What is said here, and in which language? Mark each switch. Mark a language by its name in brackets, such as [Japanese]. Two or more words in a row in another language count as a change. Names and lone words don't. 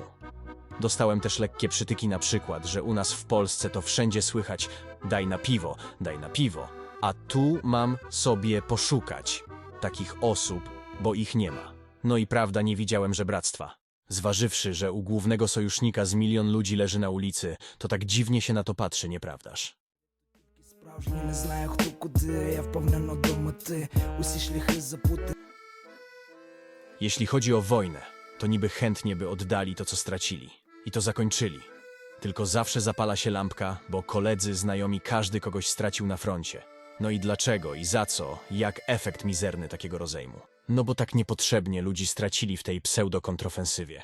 [Polish] Dostałem też lekkie przytyki, na przykład, że u nas w Polsce to wszędzie słychać daj na piwo, a tu mam sobie poszukać takich osób, bo ich nie ma. No i prawda, nie widziałem żebractwa. Zważywszy, że u głównego sojusznika z 1 milion ludzi leży na ulicy, to tak dziwnie się na to patrzy, nieprawdaż? [Ukrainian] Справжні не знаю, хто куди, я впевнено до мети, усі шляхи запути. [Polish] Jeśli chodzi o wojnę, to niby chętnie by oddali to, co stracili. I to zakończyli. Tylko zawsze zapala się lampka, bo koledzy, znajomi, każdy kogoś stracił na froncie. No i dlaczego i za co, jak efekt mizerny takiego rozejmu? No bo tak niepotrzebnie ludzi stracili w tej pseudo-kontrofensywie.